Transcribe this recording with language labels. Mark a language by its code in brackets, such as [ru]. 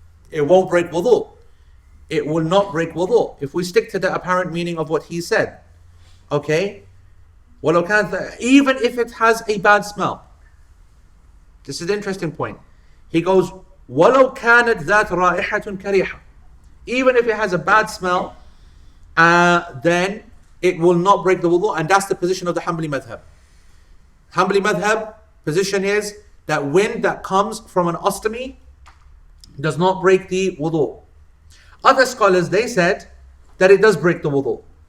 [en] It won't break wudu. It will not break wudu. If we stick to the apparent meaning of what he said. Okay? Even if it has a bad smell. This is the interesting point. He goes, [ar] وَلَوْ كَانَتْ ذَاتْ رَائِحَةٌ كَرِيحَةٌ. [en] Even if it has a bad smell, then it will not break the wudu, and that's the position of the Hanbali madhab. Hanbali madhab position is that wind that comes from an ostomy does not break the wudu. Other scholars, they said that it does break the wudu.